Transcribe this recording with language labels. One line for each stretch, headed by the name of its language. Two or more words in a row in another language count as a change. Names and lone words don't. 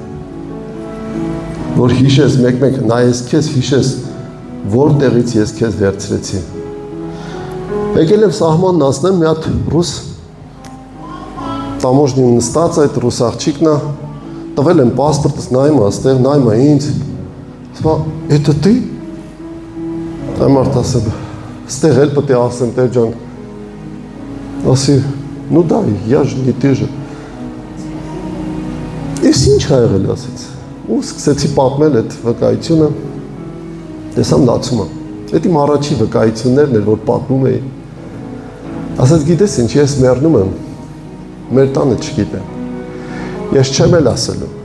Armenian: որ հիշես, մեկ-մեկ նայես քեզ, հիշես, որտեղից ես քեզ վերցրեցի։ Եկել եմ սահմանն անցնեմ, մի հատ ռուս տամոժնին նստած այդ ռուս աղջիկն է, տվել եմ պասպորտս, նայում է այստեղ, նայում է ինձ, ասում է, «Էդը ты?» Այն մարդ ասել, «Ստեղ էլ պետք է ասեմ, Տեր ջան», ասի,
Russian: «Ну да, я же не ты же»։
Armenian: Ես ինչ ա եղել ասեց, ու սկսեցի պատմել այդ վկայությունը, տեսամ լացում է, այդ իմ առաջի վկայություններն էր, որ պատմում էի, ասեց գիտես ինչ, ես մեռնում եմ, մեր տանը չգիտեմ, ես չեմ էլ ասելու,